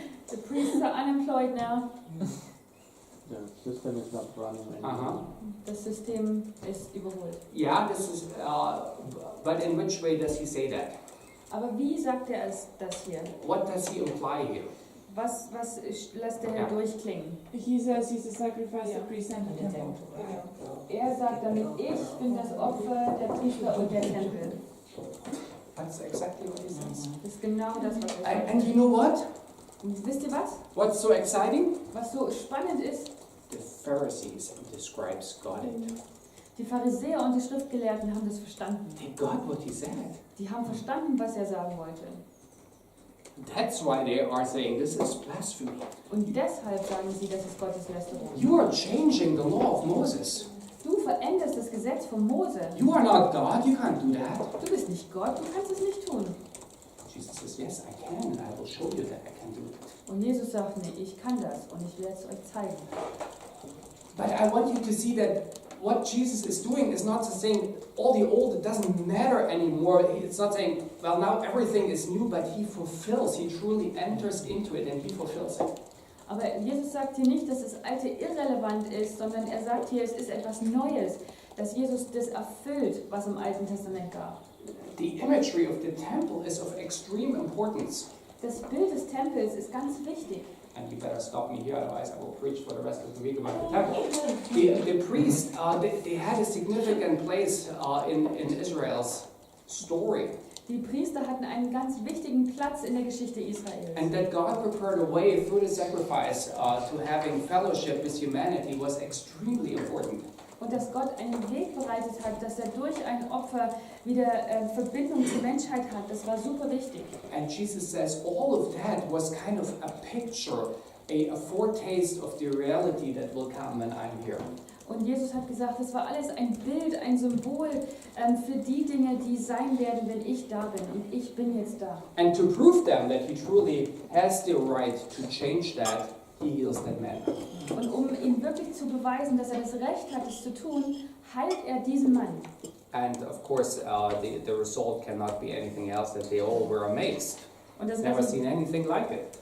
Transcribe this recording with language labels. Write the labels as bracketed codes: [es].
[en] The priests are unemployed now. the system is not running anymore. [de] Das System ist überholt. [en] Yeah, this is, but in which way does he say that? [de] Aber wie sagt er das hier? [en] What does he imply here? [de] Was lässt er Ja. durchklingen? [en] He says he's a sacrifice, the priest and the temple. [de] Er sagt damit, ich bin das Opfer, der Priester und der Tempel. [en] That's exactly what he says. [de] Das ist genau das, was er sagt. [en] And you know what? [de] Und wisst ihr was? [en] What's so exciting? [de] Was so spannend ist, [en] The Pharisees and the scribes got it. [de] die Pharisäer und die Schriftgelehrten haben das verstanden. [en] They got what he said. [de] Die haben verstanden, was er sagen wollte. [en] That's why they are saying this is blasphemy. [de] Und deshalb sagen sie, das ist Gotteslästerung. [en] You are changing the law of Moses. [de] Du veränderst das Gesetz von Mose. [en] You are not God, you can't do that. [de] Du bist nicht Gott, du kannst es nicht tun. [en] Jesus says, yes, I can, and I will show you that I can do it. [de] Und Jesus sagt, nee, ich kann das und ich werde es euch zeigen. [en] But I want you to see that what Jesus is doing is not saying all the old, it doesn't matter anymore. It's not saying, well, now everything is new, but he fulfills, he truly enters into it and he fulfills it. [de] Aber Jesus sagt hier nicht, dass das Alte irrelevant ist, sondern er sagt hier, es ist etwas Neues, dass Jesus das erfüllt, was im Alten Testament gab. [en] The imagery of the temple is of extreme importance. [de] Das Bild des Tempels ist ganz wichtig. [en] And you better stop me here, otherwise I will preach for the rest of the week about the temple. The priests, they had a significant place in Israel's story. [de] Die Priester hatten einen ganz wichtigen Platz in der Geschichte Israels. [en] And that God prepared a way through the sacrifice to having fellowship with humanity was extremely important. [de] Und dass Gott einen Weg bereitet hat, dass er durch ein Opfer wieder Verbindung zur Menschheit hat, das war super wichtig. [en] And Jesus says all of that was kind of a picture, a foretaste of the reality that will come when I'm here. [de] Und Jesus hat gesagt, das war alles ein Bild, ein Symbol für die Dinge, die sein werden, wenn ich da bin. Und ich bin jetzt da. [en] And to prove them that he truly has the right to change that, he heals that man. [de] Und um ihm wirklich zu beweisen, dass er das Recht hat, es zu tun, heilt er diesen Mann. [en] And of course, the result cannot be anything else that they all were amazed. [de] Und, [en] Never seen anything like it.